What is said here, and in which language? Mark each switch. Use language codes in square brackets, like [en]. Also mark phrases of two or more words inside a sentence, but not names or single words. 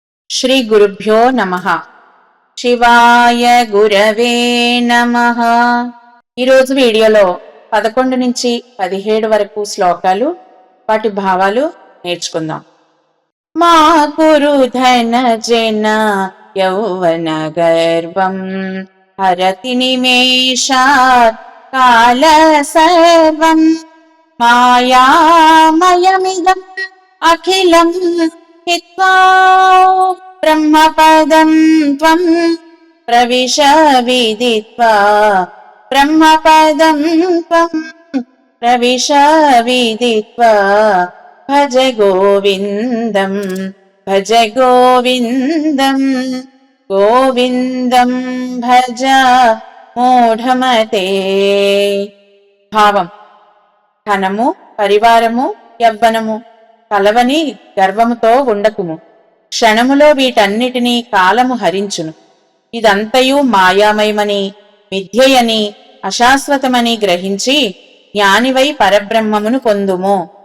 [sa] శ్రీ గురుభ్యో నమః. శివాయ గురవే నమః. [te] ఈరోజు వీడియోలో 11 నుంచి 17 వరకు శ్లోకాలు, వాటి భావాలు నేర్చుకుందాం. [sa] మా కురు ధన జన యౌవన గర్వం హరతి నిమేషాత్ కాల సర్వం మాయామయమిదం అఖిలం హిత్వా బ్రహ్మపదం త్వం ప్రవిశ విదిత్వా బ్రహ్మపదం త్వం ప్రవిశ విదిత్వా భజ గోవిందం భజ గోవిందం గోవిందం భజ మూఢమతే. [te] భావం: ధనము, పరివారము, యవ్వనము కలవని గర్వముతో ఉండకుము. క్షణములో వీటన్నిటినీ కాలము హరించును. ఇదంతయు మాయామయమని, మిథ్యయని, అశాశ్వతమని గ్రహించి జ్ఞానివై పరబ్రహ్మమును పొందుము.